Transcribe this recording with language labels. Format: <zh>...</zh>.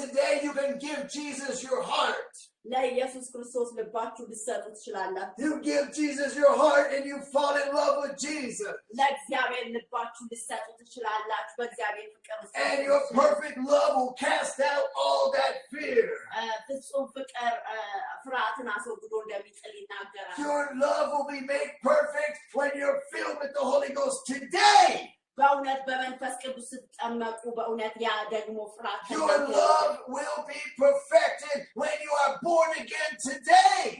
<en>today you can give Jesus your heart.</en> <am>ለኢየሱስ ክርስቶስ ልባችሁ ልትሰጡ ትችላላችሁ.</am> <en>You give Jesus your heart and you fall in love with Jesus.</en> <am>ለእግዚአብሔር ልባችሁ ልትሰጡ ትችላላችሁ. በእግዚአብሔር ፍቅር</am> <en>And your perfect love will cast out all that fear.</en> <am>ፍጹም ፍቅር ፍርሃትን አስወግዶ እንደሚጥል ይናገራል.</am> <en>Your love will be made perfect when you're filled with the Holy Ghost today.</en> <am>በእውነት በመንፈስ ቅዱስ ስትጠመቁ በእውነት ያ ደግሞ ፍርሃት</am> <en>Your love will be perfected when you are born again today.</en>